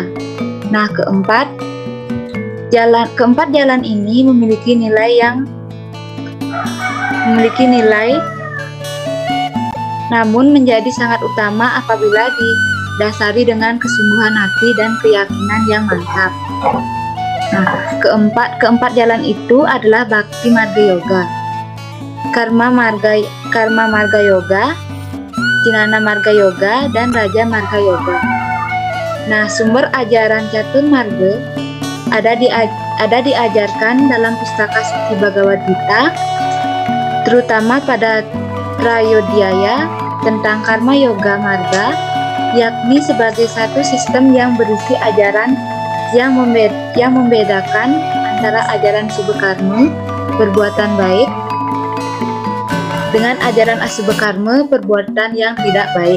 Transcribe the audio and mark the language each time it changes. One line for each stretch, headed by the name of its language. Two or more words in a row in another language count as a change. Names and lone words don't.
Indonesian: Nah, keempat jalan ini memiliki nilai namun menjadi sangat utama apabila didasari dengan kesungguhan hati dan keyakinan yang mantap. Nah, keempat jalan itu adalah Bhakti Marga Yoga, Karma Marga Yoga, Jnana Marga Yoga, dan Raja Marga Yoga. Nah, sumber ajaran catur marga ada diajarkan dalam pustaka suci Bhagavad Gita, terutama pada Trayodhyaya tentang karma yoga marga, yakni sebagai satu sistem yang berisi ajaran yang membedakan antara ajaran Subhakarma, perbuatan baik, dengan ajaran Asubhakarma, perbuatan yang tidak baik.